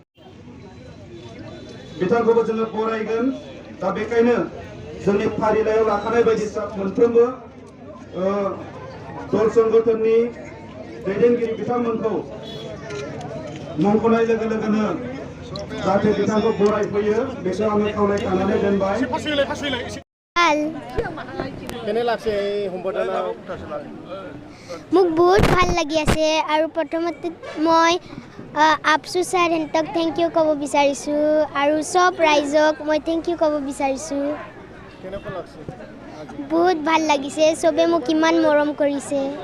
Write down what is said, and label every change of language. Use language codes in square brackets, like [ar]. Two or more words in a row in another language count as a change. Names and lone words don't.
[brx] बिथांखौबो जोङो बरायगोन दा बेखायनो जोंनि फारिलाइयाव लाखानाय बायदि मोनफ्रोमबो दल संगठननि दैदेनगिरि बिथांमोनखौ मुंख'नाय लोगो लोगोनो जाहाथे बिथांखौ बरायफैयो बेखौ आङो खावलायखानानै दोनबाय [as] মোক বহুত ভাল লাগি আছে আৰু প্ৰথমতে মই আপচু ছাৰ হেঁতক [en] thank you [as] ক'ব বিচাৰিছোঁ আৰু চব ৰাইজক মই [en] thank you [as] ক'ব বিচাৰিছোঁ বহুত ভাল লাগিছে চবে মোক ইমান মৰম কৰিছে